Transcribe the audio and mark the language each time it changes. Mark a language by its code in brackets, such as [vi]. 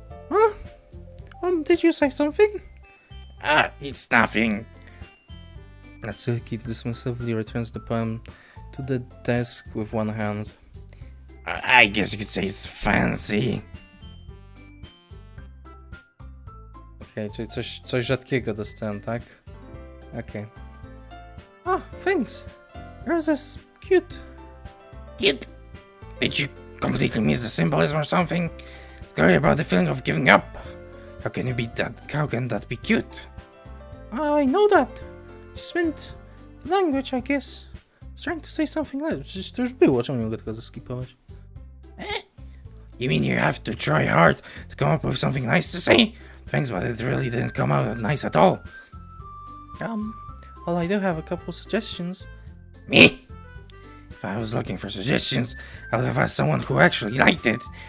[en] Huh? Did you say something? It's nothing. Natsuki dismissively returns the poem to the desk with one hand. I guess you could say it's fancy. [pl] Okej, czyli coś rzadkiego dostałem, tak? [en] Okej. Ah, thanks. Yours is cute. Cute? Did you completely miss the symbolism or something? It's about the feeling of giving up. How can that be cute? I know that. Just meant language, I guess. I was trying to say something like that. [pl] Przecież to już było, czemu nie mogę tego zeskipować? [en] You mean you have to try hard to come up with something nice to say? Thanks, but it really didn't come out nice at all. Well, I do have a couple suggestions. Me? If I was looking for suggestions, I would have asked someone who actually liked it.